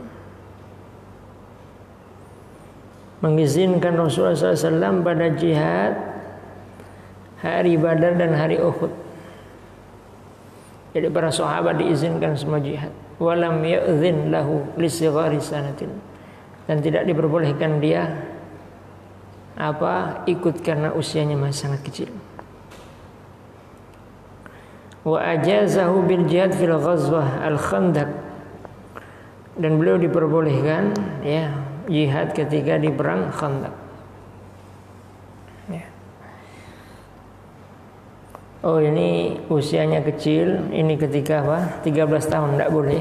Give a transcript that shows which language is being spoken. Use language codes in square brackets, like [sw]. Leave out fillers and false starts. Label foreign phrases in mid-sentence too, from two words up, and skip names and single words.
[id] mengizinkan Rasulullah SAW pada jihad hari Badar dan hari Uhud. Jadi para sahabat diizinkan semua jihad. [ar] ولم يأذن له لصغر سنة, [id] dan tidak diperbolehkan dia ikut karena usianya masih sangat kecil. [ar] وأجازه بالجهاد في الغزوة الخندق, [id] dan beliau diperbolehkan, ya, jihad ketika di perang Khandaq, ya. Oh, ini usianya kecil, ini ketika 13 tahun, tidak boleh.